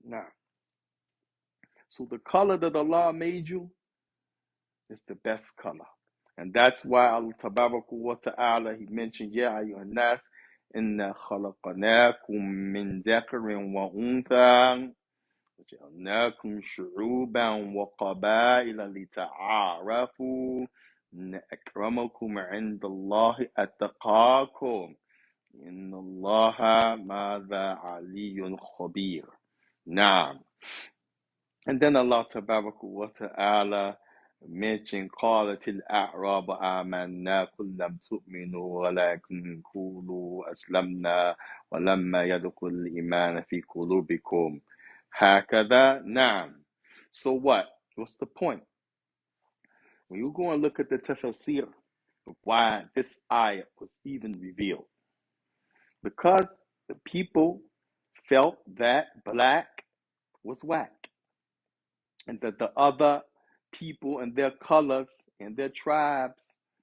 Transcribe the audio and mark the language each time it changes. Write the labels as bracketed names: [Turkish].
[English] Now, so the color that Allah made you is the best color, and that's why Allah Tabaraka wa Ta'ala, He mentioned, [Arabic] "Ya ayyuhan nas, inna khalaqnakum min dhakarin wa untha, وجعلناكم شعوبا وقبائل لتعارفوا إن أكرمكم عند الله أتقاكم إن الله ماذا علي خبير." [English] Now, and then Allah Tabaraka wa Ta'ala mentioned, [Arabic] قالت الأعراب آمنا قل لم تؤمنوا ولكن قولوا أسلمنا ولما يدخل الإيمان في قلوبكم هكذا. [English] Now, so what? What's the point? When you go and look at the tafsir of why this ayah was even revealed, because the people felt that black was whack, and that the other people and their colors and their tribes